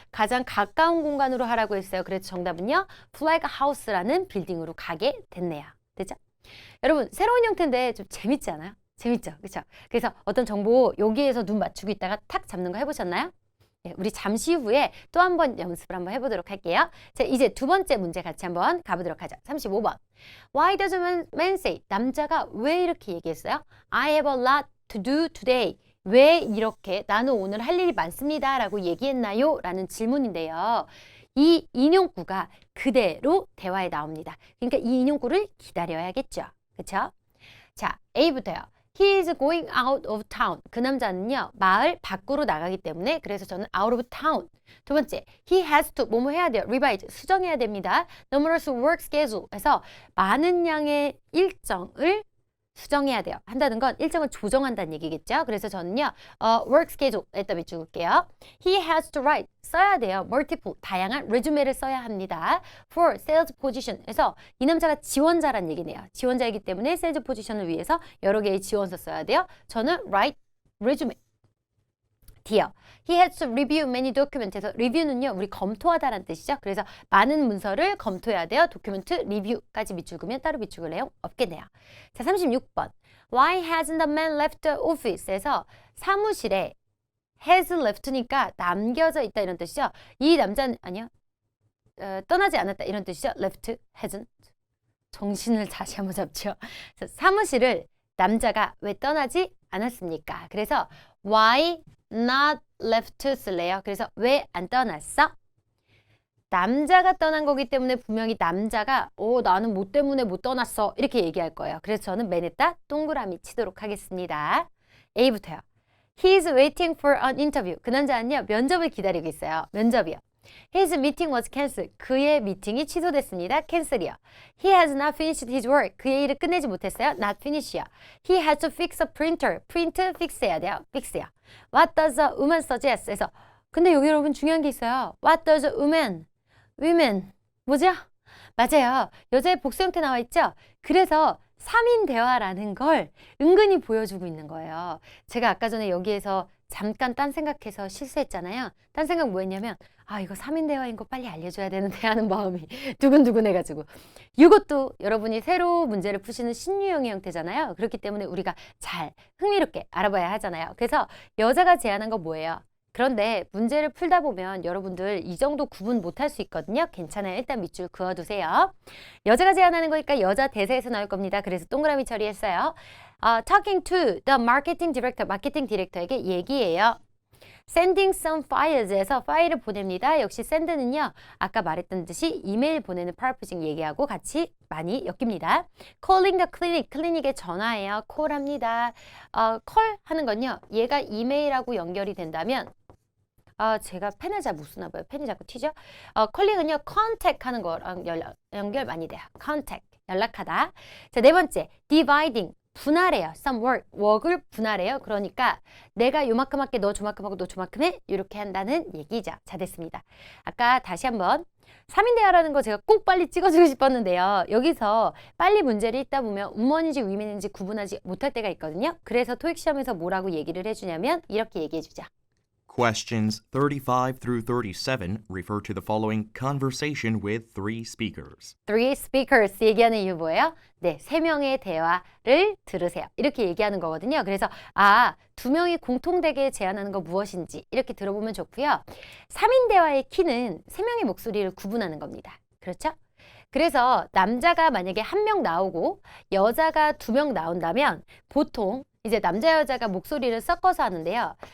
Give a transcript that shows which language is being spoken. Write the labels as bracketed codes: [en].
[ko] 가장 가까운 공간으로 하라고 했어요. 그래서 정답은요. flag house라는 빌딩으로 가게 됐네요. 됐죠? 여러분, 새로운 형태인데 좀 재밌지 않아요? 재밌죠? 그렇죠? 그래서 어떤 정보 여기에서 눈 맞추고 있다가 탁 잡는 거 해보셨나요? 네, 우리 잠시 후에 또 한 번 연습을 한번 해보도록 할게요. 자, 이제 두 번째 문제 같이 한번 가보도록 하죠. 35번. [en] Why does a man say? [ko] 남자가 왜 이렇게 얘기했어요? [en] I have a lot to do today. [ko] 왜 이렇게 나는 오늘 할 일이 많습니다 라고 얘기했나요? 라는 질문인데요. 이 인용구가 그대로 대화에 나옵니다. 그러니까 이 인용구를 기다려야겠죠. 그쵸? 자, A부터요. [en] He is going out of town. [ko] 그 남자는요, 마을 밖으로 나가기 때문에 그래서 저는 out of town. 두 번째, he has to 뭐뭐 해야 돼요. revise, 수정해야 됩니다. [en] numerous work schedule. [ko] 해서 많은 양의 일정을 수정해야 돼요. 한다는 건 일정을 조정한다는 얘기겠죠. 그래서 저는요, work schedule에다 비추을게요. He has to write, 써야 돼요. multiple, 다양한 resume를 써야 합니다. [en] for sales position. [ko] 그래서 이 남자가 지원자란 얘기네요. 지원자이기 때문에 sales position을 위해서 여러 개의 지원서 써야 돼요. 저는 write resume. D요. He has to review many documents에서 review는요, 우리 검토하다라는 뜻이죠. 그래서 많은 문서를 검토해야 돼요. 도큐멘트 리뷰까지 비추으면 따로 비추을 내용 없겠네요. 자, 36번. Why hasn't the man left the office에서 사무실에 has left니까 남겨져 있다 이런 뜻이죠. 이 남자는 아니요. 떠나지 않았다 이런 뜻이죠. left, hasn't. 정신을 다시 한번 잡죠. 사무실을 남자가 왜 떠나지 않았습니까? 그래서 why not left 쓸래요. 그래서 왜 안 떠났어? 남자가 떠난 거기 때문에 분명히 남자가 나는 뭐 때문에 못 떠났어 이렇게 얘기할 거예요. 그래서 저는 맨에다 동그라미 치도록 하겠습니다. A부터요. [en] He is waiting for an interview. [ko] 그 남자는요, 면접을 기다리고 있어요. 면접이요. [en] His meeting was cancelled. [ko] 그의 미팅이 취소됐습니다. cancel이요. [en] He has not finished his work. [ko] 그의 일을 끝내지 못했어요. not finish요. [en] He has to fix a printer. [ko] print fix해야 돼요. fix요. [en] What does a woman suggest? [ko] 그래서 근데 여기 여러분 중요한 게 있어요. What does a women 뭐죠? 맞아요. 여자의 복수 형태 나와 있죠? 그래서 3인 대화라는 걸 은근히 보여주고 있는 거예요. 제가 아까 전에 여기에서 잠깐 딴 생각해서 실수했잖아요. 딴 생각 뭐 했냐면 이거 3인 대화인 거 빨리 알려줘야 되는데 하는 마음이 두근두근해가지고 이것도 여러분이 새로 문제를 푸시는 신유형의 형태잖아요. 그렇기 때문에 우리가 잘 흥미롭게 알아봐야 하잖아요. 그래서 여자가 제안한 거 뭐예요? 그런데 문제를 풀다 보면 여러분들 이 정도 구분 못할 수 있거든요. 괜찮아요. 일단 밑줄 그어두세요. 여자가 제안하는 거니까 여자 대사에서 나올 겁니다. 그래서 동그라미 처리했어요. [en] Talking to the marketing director, [ko] 마케팅 디렉터에게 얘기해요. Sending some files에서 파일을 보냅니다. 역시 send는요, 아까 말했던 듯이 이메일 보내는 purposing 얘기하고 같이 많이 엮입니다. [en] Calling the clinic, 클리닉에 전화해요. [ko] call 합니다. call 하는 건요, 얘가 이메일하고 연결이 된다면 제가 펜을 잘 못 쓰나 봐요. 펜이 자꾸 튀죠? 컬링은요, contact 하는 거랑 연결 많이 돼요. contact, 연락하다. 자, 네 번째, dividing, 분할해요. some work을 분할해요. 그러니까 내가 요만큼 할게, 너 조만큼 하고 너 조만큼 해. 이렇게 한다는 얘기죠. 자, 됐습니다. 아까 다시 한번 3인 대화라는 거 제가 꼭 빨리 찍어주고 싶었는데요. 여기서 빨리 문제를 읽다 보면 우먼인지 위맨인지 구분하지 못할 때가 있거든요. 그래서 토익 시험에서 뭐라고 얘기를 해주냐면 이렇게 얘기해주죠. [en] Questions 35 through 37 refer to the following conversation with 3 speakers. [ko] Three speakers 얘기하는 이유 뭐예요? 네, 3명의 대화를 들으세요. 이렇게 얘기하는 거거든요. 그래서 2명이 공통되게 제안하는 거 무엇인지 이렇게 들어보면 좋고요. 3인 대화의 키는 3명의 목소리를 구분하는 겁니다. 그렇죠? 그래서 남자가 만약에 1명 나오고 여자가 2명 나온다면 보통 이제 남자 여자가 목소리를 섞어서 하는데요.